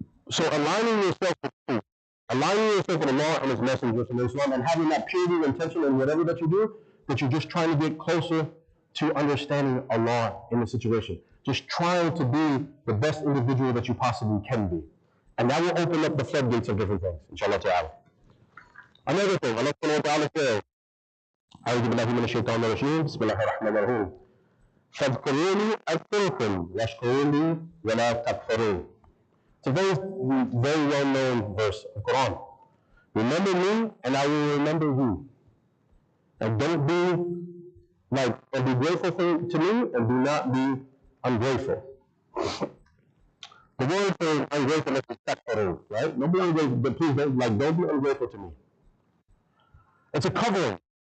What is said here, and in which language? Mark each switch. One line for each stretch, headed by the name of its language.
English: So aligning yourself with truth, aligning yourself with Allah and His Messenger from Islam, and having that purity of intention in whatever that you do, that you're just trying to get closer to understanding Allah in the situation. Just trying to be the best individual that you possibly can be. And that will open up the floodgates of different things, inshallah ta'ala. Another thing, Allah subhanahu wa ta'ala says,
Arabic: أعوذ بالله من الشيطان الرجيم بسم الله الرحمن الرحيم فاذكروني أذكركم واشكروني ولا تكفرون.
English: It's a very, very well-known verse of the Quran. Remember me, and I will remember you. And don't be like, and be grateful to me, and do not be ungrateful. The word for ungratefulness is takfurun, right? Don't be ungrateful, but please don't be ungrateful to me. It's a covering.